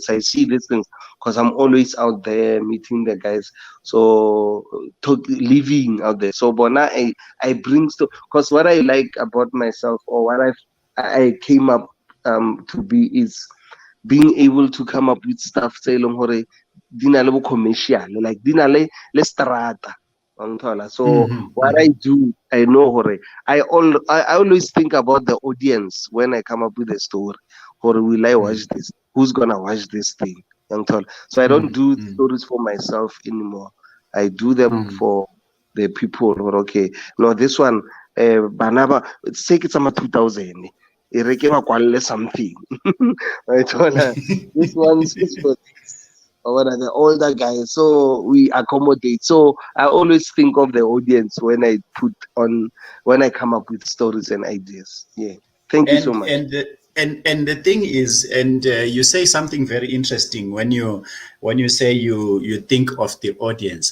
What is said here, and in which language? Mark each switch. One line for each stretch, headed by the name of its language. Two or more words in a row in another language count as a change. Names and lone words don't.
English: I see these things because I'm always out there meeting the guys. So living out there. So but now I bring stuff because what I like about myself, or what I came up to be, is being able to come up with stuff say long
Southern Sotho: hore di na le bo
English: commercial, like
Southern Sotho: di na le strata.
English: So what I do, I know hore I always think about the audience when I come up with a story. Hore, will I watch this? Who's gonna watch this thing? So I don't do stories for myself anymore. I do them for the people. Okay, no, this one, banaba, say it's a 2000.
Southern Sotho: E re ke ba kwalle something.
English: I told her this one's is for or what are the older guys, so we accommodate. So I always think of the audience when I come up with stories and ideas. Yeah, thank you so much. And the thing is, and you say something very interesting when you say you think of the audience.